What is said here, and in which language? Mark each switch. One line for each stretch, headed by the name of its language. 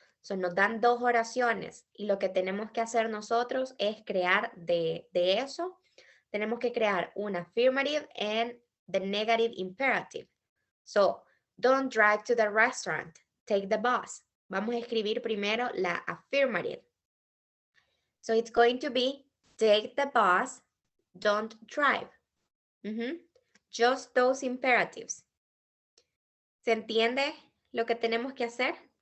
Spanish: So nos dan dos oraciones y lo que tenemos que hacer nosotros es crear de eso. Tenemos que crear un
English: affirmative and the negative imperative. So, don't drive to the restaurant. Take the bus.
Spanish: Vamos a escribir primero la
English: affirmative. So, it's going to be, take the bus, don't drive. Just those imperatives.
Spanish: ¿Se entiende lo que tenemos que hacer?